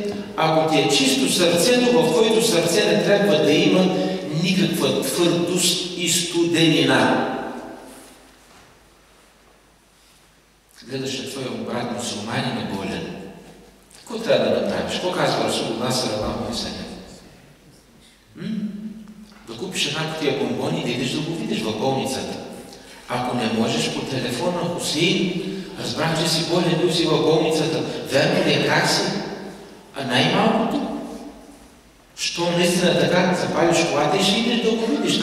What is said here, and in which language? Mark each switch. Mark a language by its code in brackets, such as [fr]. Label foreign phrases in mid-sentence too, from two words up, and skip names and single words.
[bg] Ако ти е чисто сърцето, в твоето сърце не трябва да има никаква твърдост и студенина. Гледаш на твоя брат мусулманин е болен. Какво трябва да направиш? Какво казва Расулуллах [ar] صلى الله عليه وسلم? [bg] Да купиш една кутия бомбони и да идеш да го видиш в болницата. Ако не можеш по телефона, Хусейн, разбрах, че си болен, бил си в болницата. Верно ли е, как си? А най-малкото, що наистина така, запалиш колата и ще идеш да го видиш.